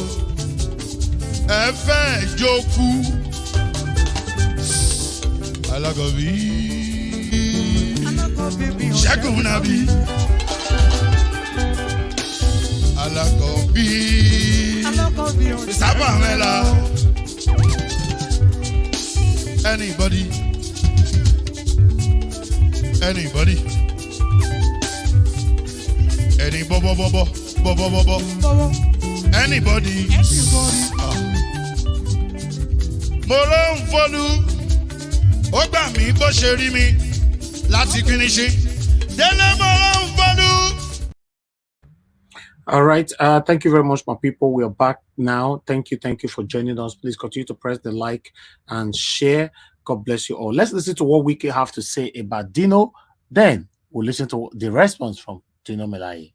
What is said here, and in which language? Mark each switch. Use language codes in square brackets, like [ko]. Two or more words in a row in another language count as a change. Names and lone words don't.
[yo] Ẹ fẹ́ jókòó. Alákọ̀bí. Ṣẹ́gun Nàbí. Alákọ̀bí. Sábà mẹ́la. [en] Anybody. Anybody? Any bobo. Anybody? [yo] Mo ló ń fọlú, ó gbà mí bó ṣe rí mi láti kíníṣí. Délé mo ló ń fọlú. [en] All right. Thank you very much, my people. We are back now. Thank you for joining us. Please continue to press the like and share. God bless you all. Let's listen to what we have to say about Dino. Then we'll listen to the response from Dino Melaye.